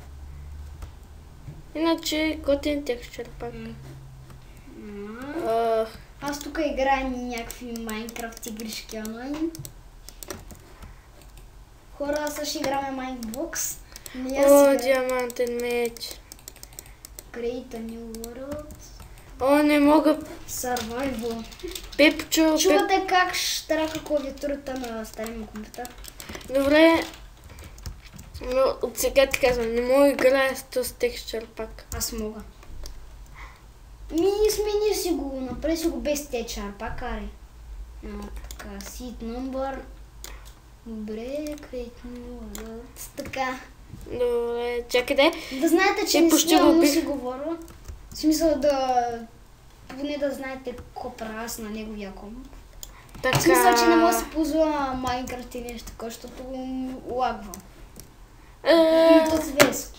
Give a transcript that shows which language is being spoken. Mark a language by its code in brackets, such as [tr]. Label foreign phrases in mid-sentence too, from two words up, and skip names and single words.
[bg] Иначе готин текстчер пак. Аз тук играя някакви Майнкрафт игришки онлайн. Хора, аз ще играме Майнбокс. Диамантен меч. [en] Create a new world. [bg] Не мога. Survival. Пепчо. Чувате как штрака клавиатурата на стария му компютър? Добре. Но от сега ти казвам, не мога да играя с този текстчер пак. Аз мога. Смени си го, направи си го без течар, пак аре. Така, [en] seed number. Добре, create new world. [bg] Така. Добре, чакай де. Да знаете, че не смело си говоря. В смисъл поне да знаете какво правя аз на неговия комп. Така. В смисъл, че не мога да се ползва Майнкрафт и нещо такова, защото лагва. И то зверски.